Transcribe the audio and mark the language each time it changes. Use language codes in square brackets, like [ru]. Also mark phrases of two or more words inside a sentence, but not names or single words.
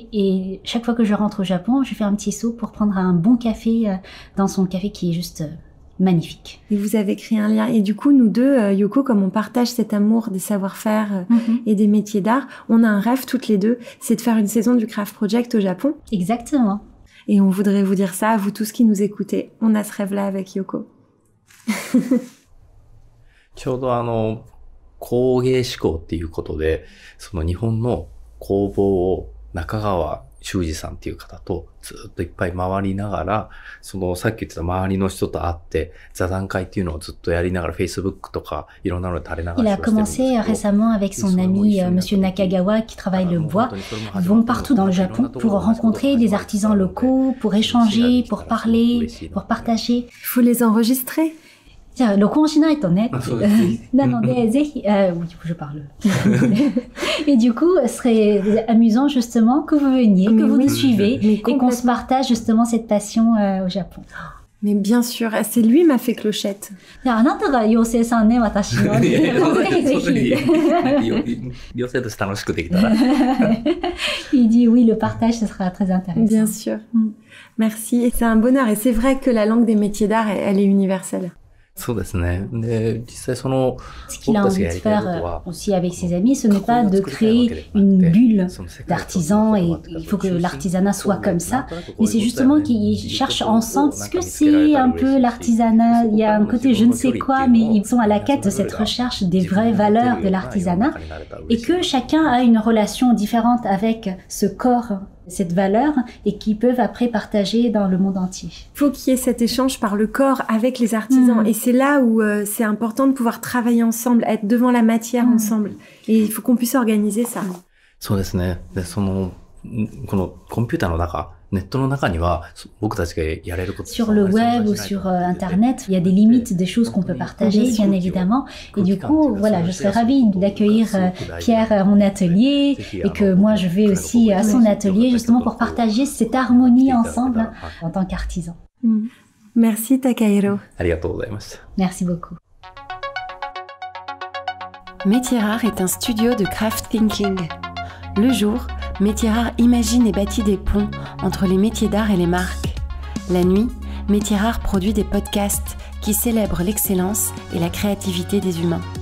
[fr] Et chaque fois que je rentre au Japon, je fais un petit saut pour prendre un bon café dans son café qui est juste magnifique. Et vous avez créé un lien. Et du coup, nous deux, Yoko, comme on partage cet amour des savoir-faire et des métiers d'art, on a un rêve toutes les deux, c'est de faire une saison du Craft Project au Japon. Exactement. Et on voudrait vous dire ça à vous tous qui nous écoutez. On a ce rêve-là avec Yoko. [ja] ちょうど工芸志向っていうことで、その日本の工房を中川修二さんっていう方とずっといっぱい回りながら、そのさっき言ってた周りの人と会って座談会っていうのをずっとやりながら Facebook とかいろんなので垂れ流しをしてるんですけど。 [fr] Il a commencé récemment avec son ami Monsieur Nakagawa qui travaille le bois. Ils vont partout dans le Japon pour rencontrer des artisans locaux, pour échanger, pour parler, pour partager. Il faut les enregistrer. [ja] じゃあ録音しないとね。なのでぜひ、 [fr] oui, je parle. Et du coup, ce serait amusant justement que vous veniez, que vous nous suivez et qu'on se partage justement cette passion au Japon. Mais bien sûr, c'est lui m'a fait clochette. [ja] あなたが妖精さんね、私の。ぜひぜひ。妖精として楽しくできたら。 [fr] Il dit oui, le partage, ce sera très intéressant. Bien sûr. Merci. Et c'est un bonheur. Et c'est vrai que la langue des métiers d'art, elle est universelle. [ja] そうですね。で、実際その、 [fr] Ce qu'il a envie de faire aussi avec ses amis, ce n'est pas de créer une bulle d'artisans et il faut que l'artisanat soit comme ça, mais c'est justement qu'ils cherchent ensemble, est-ce que c'est un peu l'artisanat, il y a un côté je ne sais quoi, mais ils sont à la quête de cette recherche des vraies valeurs de l'artisanat et que chacun a une relation différente avec ce corps, cette valeur et qui peuvent après partager dans le monde entier. Il faut qu'il y ait cet échange par le corps avec les artisans et c'est là où c'est important de pouvoir travailler ensemble, être devant la matière ensemble et il faut qu'on puisse organiser ça. そうですね。 [ja] で、このコンピューターの中、ネットの中には僕たちがやれること [fr] Sur le web ou sur Internet, il y a des limites des choses qu'on peut partager, bien évidemment. Et du coup, voilà, je serais ravie d'accueillir Pierre à mon atelier et que moi je vais aussi à son atelier justement pour partager cette harmonie ensemble en tant qu'artisan. Merci Takahiro. [ja] ありがとうございました。 [fr] Merci beaucoup. Métiers Rares est un studio de [en] craft thinking. [fr] Le jour, Métiers Rares imagine et bâtit des ponts entre les métiers d'art et les marques. La nuit, Métiers Rares produit des podcasts qui célèbrent l'excellence et la créativité des humains.